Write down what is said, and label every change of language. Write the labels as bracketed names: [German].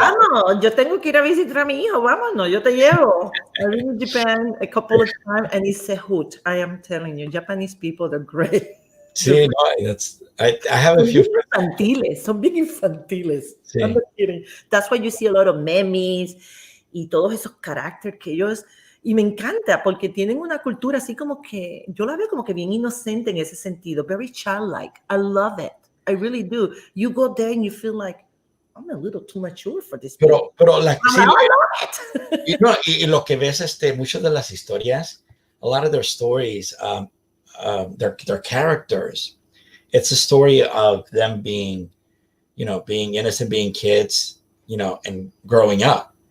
[Spanish] Vámonos, yo tengo que ir a visitar a mi hijo. Vámonos, yo te llevo. [English] I've been in Japan a couple of times and it's a hoot. I am telling you, Japanese people, they're great. [Spanish] Sí, no, [English] I have a few [Spanish] friends. Son bien infantiles. Sí. [English] I'm not kidding. That's why you see a lot of memes [Spanish] y todos esos caracteres que ellos... Y me encanta porque tienen una cultura así como que... Yo la veo como que bien inocente en ese sentido. [English] Very childlike. I love it. I really do. You go there and you feel like, I'm a little too mature for this. [Spanish] Pero sí, [English] I love it. [Spanish] y lo que ves, muchas de las historias, [English] a lot of their stories, their characters, it's a story of them being innocent, being kids, and growing up.